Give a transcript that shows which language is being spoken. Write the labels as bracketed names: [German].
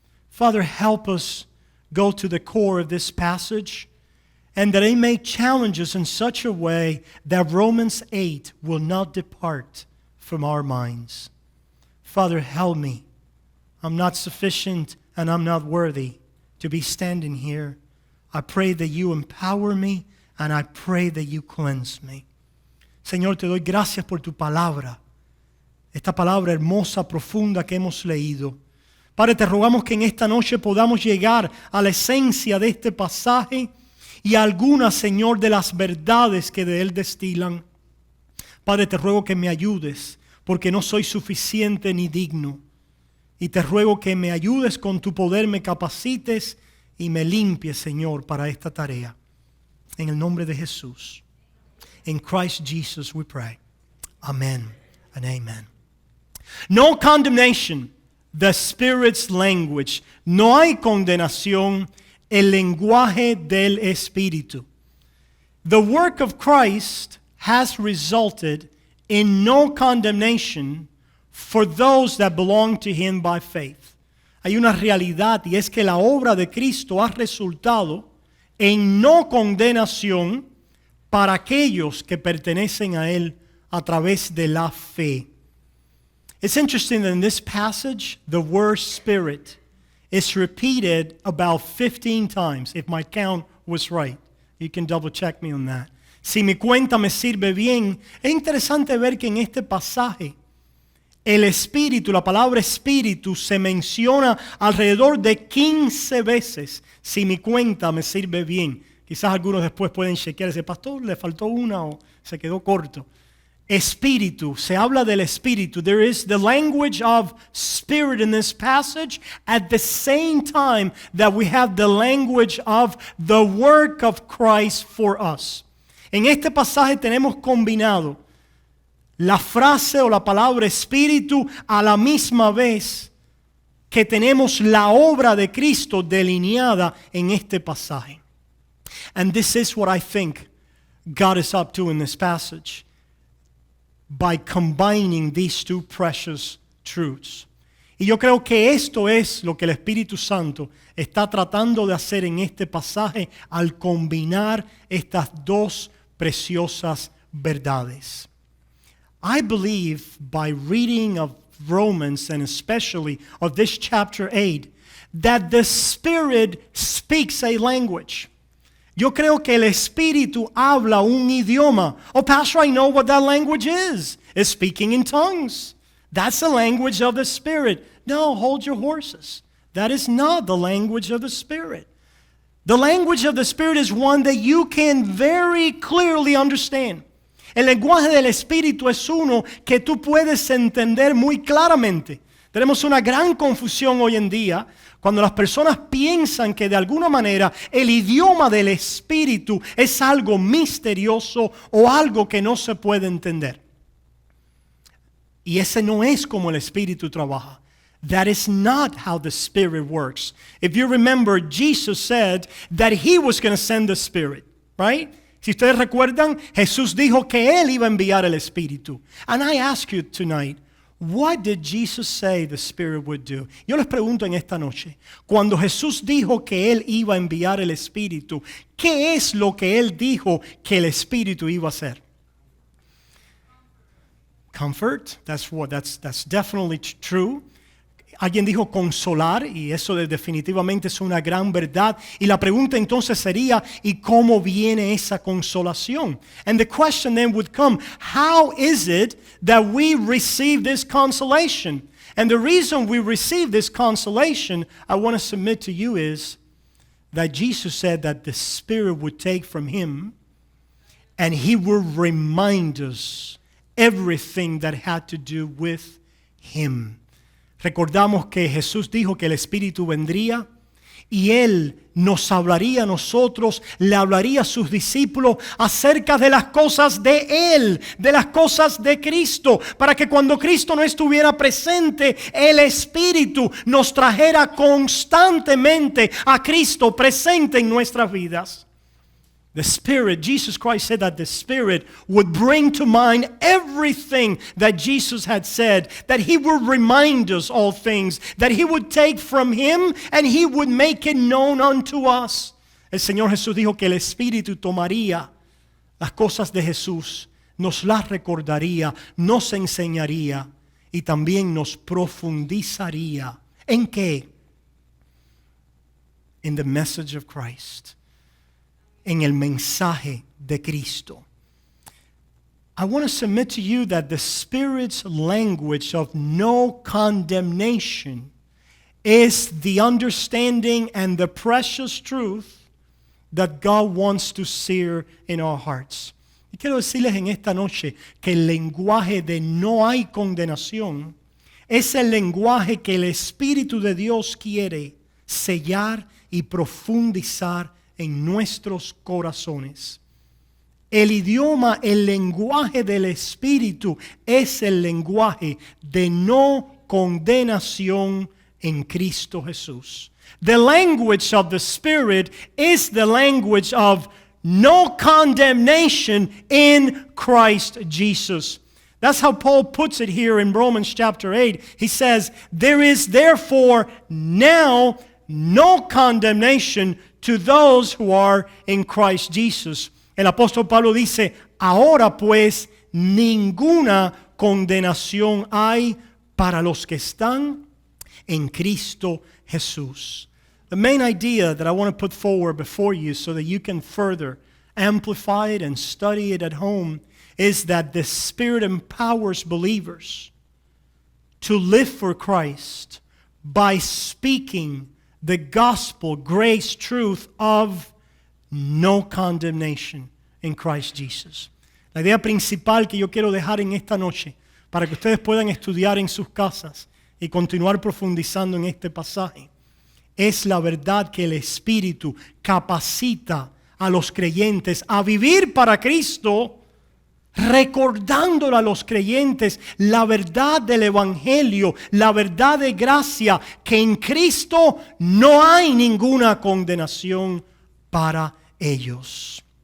[English] Father, help us go to the core of this passage, and that it may challenge us in such a way that Romans 8 will not depart from our minds. Father, help me. I'm not sufficient and I'm not worthy to be standing here. I pray that you empower me, and I pray that you cleanse me. [Spanish] Señor, te doy gracias por tu palabra, esta palabra hermosa, profunda que hemos leído. Padre, te rogamos que en esta noche podamos llegar a la esencia de este pasaje y a algunas, Señor, de las verdades que de él destilan. Padre, te ruego que me ayudes, porque no soy suficiente ni digno. Y te ruego que me ayudes con tu poder, me capacites y me limpies, Señor, para esta tarea. En el nombre de Jesús. [English] In Christ Jesus we pray. Amen and amen. No condemnation, the Spirit's language. [Spanish] No hay condenación, el lenguaje del Espíritu. [English] The work of Christ has resulted in no condemnation for those that belong to Him by faith. [Spanish] Hay una realidad, y es que la obra de Cristo ha resultado en no condenación para aquellos que pertenecen a Él a través de la fe. [English] It's interesting that in this passage, the word Spirit is repeated about 15 times, if my count was right. You can double check me on that. [Spanish] Si mi cuenta me sirve bien, es interesante ver que en este pasaje el Espíritu, la palabra Espíritu, se menciona alrededor de 15 veces. Si mi cuenta me sirve bien. Quizás algunos después pueden chequear ese pastor, le faltó una o se quedó corto. espíritu, se habla del espíritu. [English] There is the language of spirit in this passage at the same time that we have the language of the work of Christ for us. [Spanish] En este pasaje tenemos combinado la frase o la palabra espíritu a la misma vez que tenemos la obra de Cristo delineada en este pasaje. [English] And this is what I think God is up to in this passage by combining these two precious truths. [Spanish] Y yo creo que esto es lo que el Espíritu Santo está tratando de hacer en este pasaje al combinar estas dos preciosas verdades. [English] I believe by reading of Romans and especially of this chapter 8 that the Spirit speaks a language. [Spanish] Yo creo que el Espíritu habla un idioma. [English] Oh, Pastor, I know what that language is. It's speaking in tongues. That's the language of the Spirit. No, hold your horses. That is not the language of the Spirit. The language of the Spirit is one that you can very clearly understand. [Spanish] El lenguaje del Espíritu es uno que tú puedes entender muy claramente. Tenemos una gran confusión hoy en día cuando las personas piensan que de alguna manera el idioma del Espíritu es algo misterioso o algo que no se puede entender. Y ese no es como el Espíritu trabaja. [English] That is not how the Spirit works. If you remember, Jesus said that He was going to send the Spirit, right? [Spanish] Si ustedes recuerdan, Jesús dijo que Él iba a enviar el Espíritu. [English] And I ask you tonight, what did Jesus say the Spirit would do? [Spanish] Yo les pregunto en esta noche, cuando Jesús dijo que Él iba a enviar el Espíritu, ¿qué es lo que Él dijo que el Espíritu iba a hacer? [English] Comfort, that's definitely true. [Spanish] Alguien dijo consolar y eso definitivamente es una gran verdad. Y la pregunta entonces sería, ¿y cómo viene esa consolación? [English] And the question then would come, how is it that we receive this consolation? And the reason we receive this consolation, I want to submit to you, is that Jesus said that the Spirit would take from Him and He would remind us everything that had to do with Him. [Spanish] Recordamos que Jesús dijo que el Espíritu vendría y Él nos hablaría a nosotros, le hablaría a sus discípulos acerca de las cosas de Él, de las cosas de Cristo, para que cuando Cristo no estuviera presente, el Espíritu nos trajera constantemente a Cristo presente en nuestras vidas. [English] The Spirit, Jesus Christ said that the Spirit would bring to mind everything that Jesus had said, that He would remind us all things, that He would take from Him and He would make it known unto us. [Spanish] El Señor Jesús dijo que el Espíritu tomaría las cosas de Jesús, nos las recordaría, nos enseñaría y también nos profundizaría. ¿En qué? [English] In the message of Christ. [Spanish] En el mensaje de Cristo. [English] I want to submit to you that the Spirit's language of no condemnation is the understanding and the precious truth that God wants to sear in our hearts. [Spanish] Y quiero decirles en esta noche que el lenguaje de no hay condenación es el lenguaje que el Espíritu de Dios quiere sellar y profundizar en nuestros corazones. El idioma, el lenguaje del Espíritu es el lenguaje de no condenación en Cristo Jesús. [English] The language of the Spirit is the language of no condemnation in Christ Jesus. That's how Paul puts it here in Romans chapter 8. He says, there is therefore now no condemnation to those who are in Christ Jesus. [Spanish] El apóstol Pablo dice, ahora pues ninguna condenación hay para los que están en Cristo Jesús. [English] The main idea that I want to put forward before you so that you can further amplify it and study it at home is that the Spirit empowers believers to live for Christ by speaking the gospel, grace, truth of no condemnation in Christ Jesus. [Spanish] La idea principal que yo quiero dejar en esta noche, para que ustedes puedan estudiar en sus casas y continuar profundizando en este pasaje, es la verdad que el Espíritu capacita a los creyentes a vivir para Cristo, recordándole a los creyentes la verdad del Evangelio, la verdad de gracia, que en Cristo no hay ninguna condenación para ellos.